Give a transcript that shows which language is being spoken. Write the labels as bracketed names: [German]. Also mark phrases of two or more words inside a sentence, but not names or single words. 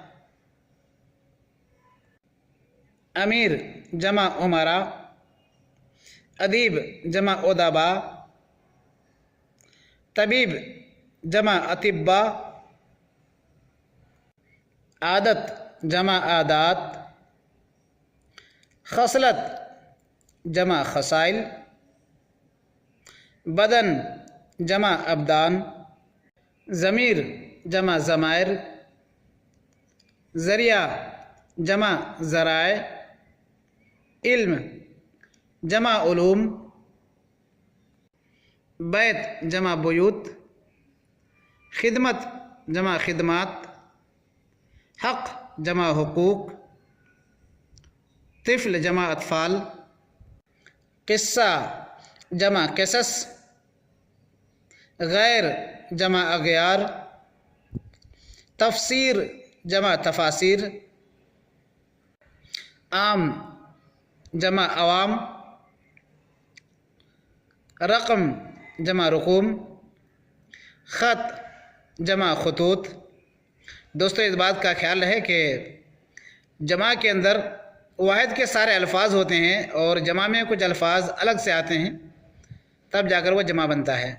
[Urdu] امیر جمع امرا، ادیب جمع ادبا، طبیب جمع اطبا، عادت جمع عادات، خصلت جمع خصائل، بدن جمع ابدان، ضمیر جمع ضمائر، ذریعہ جمع ذرائع، علم جمع علوم، بیت جمع بیوت، خدمت جمع خدمات، حق جمع حقوق، طفل جمع اطفال، قصہ جمع قصص، غیر جمع اغیار، تفسیر جمع تفاسیر، عام جمع عوام، رقم جمع رقوم، خط جمع خطوط۔ دوستو اس بات کا خیال رہے کہ جمع کے اندر واحد کے سارے الفاظ ہوتے ہیں اور جمع میں کچھ الفاظ الگ سے آتے ہیں، تب جا کر وہ جمع بنتا ہے۔